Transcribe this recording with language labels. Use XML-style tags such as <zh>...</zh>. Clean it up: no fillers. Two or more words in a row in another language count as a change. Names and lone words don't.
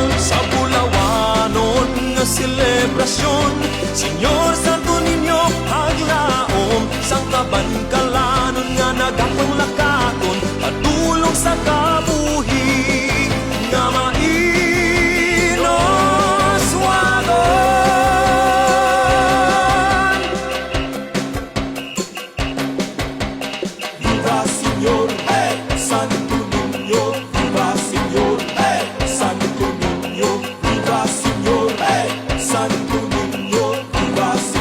<hil>Sa bulawanon nga selebrasyon, Señor Santo Niño aglaom, sang kabangkalanon nga nagapanglakaton, padulong sa kabuhi nga mainos wagon.</hil> <es>Viva Señor, Santo Niño, viva Señor, Santo Niño, viva Señor, Santo Niño, viva</es>